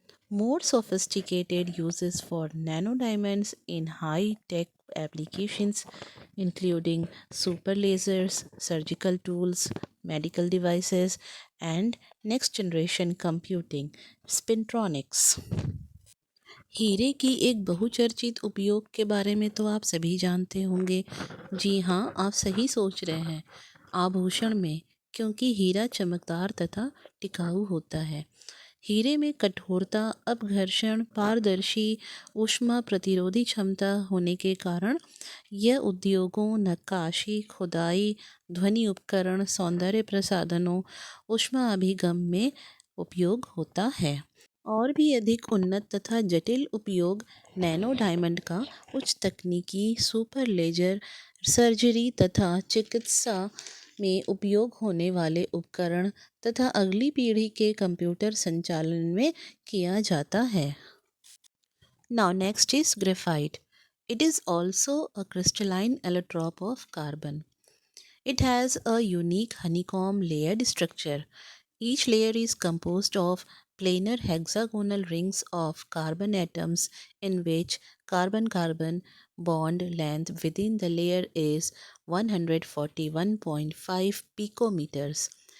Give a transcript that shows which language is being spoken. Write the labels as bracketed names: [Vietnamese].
[English] More sophisticated uses for nanodiamonds in high tech applications, including super lasers, surgical tools, medical devices, and next generation computing, spintronics. [Hindi] हीरे की एक बहुचर्चित उपयोग के बारे में तो आप सभी जानते होंगे। जी हाँ, आप सही सोच रहे हैं, आभूषण में, क्योंकि हीरा चमकदार तथा टिकाऊ होता है। हीरे में कठोरता, अपघर्षण, पारदर्शी, ऊष्मा प्रतिरोधी क्षमता होने के कारण यह उद्योगों, नक्काशी, खुदाई, ध्वनि उपकरण, सौंदर्य प्रसाधनों, ऊष्मा अभिगम में उपयोग होता है। और भी अधिक उन्नत तथा जटिल उपयोग नैनो डायमंड का उच्च तकनीकी, सुपर लेजर, सर्जरी तथा चिकित्सा में उपयोग होने वाले उपकरण तथा अगली पीढ़ी के कंप्यूटर संचालन में किया जाता है। [English] Now next is graphite. It is also a crystalline allotrope of carbon. It has a unique honeycomb layered structure. Each layer is composed of planar hexagonal rings of carbon atoms in which carbon-carbon bond length within the layer is 141.5 picometers.